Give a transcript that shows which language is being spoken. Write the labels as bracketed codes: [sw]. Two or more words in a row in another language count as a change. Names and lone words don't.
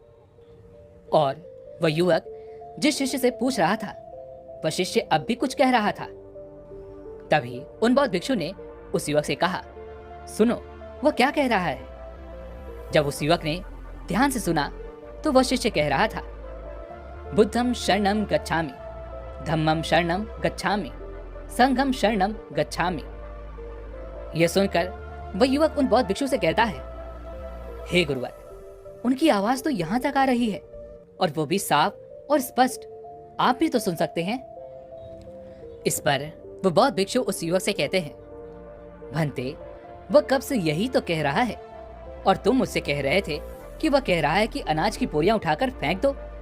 [hi] और वह युवक जिस शिष्य से पूछ रहा था, वह शिष्य अब भी कुछ कह रहा था। तभी उन बौद्ध भिक्षु ने उस युवक से कहा, सुनो, वह क्या कह रहा है। जब उस युवक ने ध्यान से सुना तो वह शिष्य कह रहा था, [pi] बुद्धम शरणम गच्छामि, धम्मम शरणम गच्छामि, संघम शरणम गच्छामि। [hi] यह सुनकर वह युवक उन बौद्ध भिक्षु से कहता है, हे गुरुवर, उनकी आवाज तो यहां तक आ रही है और वो भी साफ और स्पष्ट, आप भी तो सुन सकते हैं। इस पर वो बौद्ध भिक्षु उस युवक से कहते हैं, भंते, वह कब से यही तो कह रहा है और तुम मुझसे कह रहे थे कि वह कह रहा है कि अनाज की बोरियां उठाकर फेंक दो।